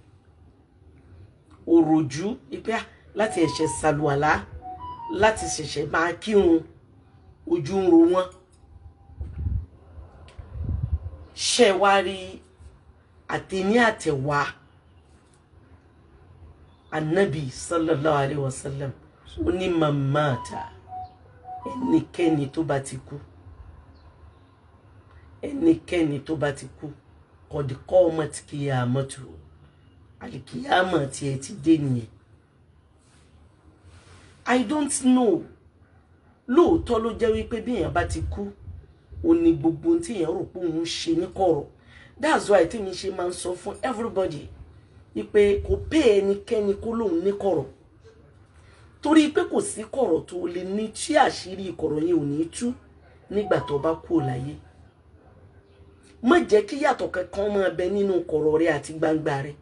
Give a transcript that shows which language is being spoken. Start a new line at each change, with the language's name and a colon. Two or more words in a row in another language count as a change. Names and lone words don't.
Yoruba: òròjú ipe láti ẹ̀ṣẹ̀ sàlùwàlá láti ṣẹ̀ṣẹ̀ máa kírun ojú ń ro wọ́n ṣe wá rí àtẹ̀ní àtẹ̀wá Ànábì
Arabic: صلى الله عليه وسلم
Yoruba: ó ní mamata ẹnikẹ́ni tó bá ti kú ẹnikẹ́ni tó bá ti kú
Arabic: قد قامت قيامته
Yoruba: alikiyama tí ẹ ti dé nìyẹn.
English: I don't know
Yoruba: lóòótọ́ ló jẹ́ wípé bí èèyàn bá ti kú ó ní gbogbo ohun tí èèyàn rò pé òun ṣe ní kọ̀rọ̀.
English: That's why
Yoruba: tí mi ṣe máa ń sọ fún everybody wípé kò pé ẹnikẹ́ni kó lóun ní kọ̀rọ̀ torí pé kò sí kọ̀rọ̀ tó lè ní tí àṣírí kọ̀rọ̀ yẹn ò ní tú nígbà tó bá kú láyé. Má jẹ́ kí yàtọ̀ kankan máa bẹ nínú kọ̀rọ̀ rẹ àti gbangba rẹ.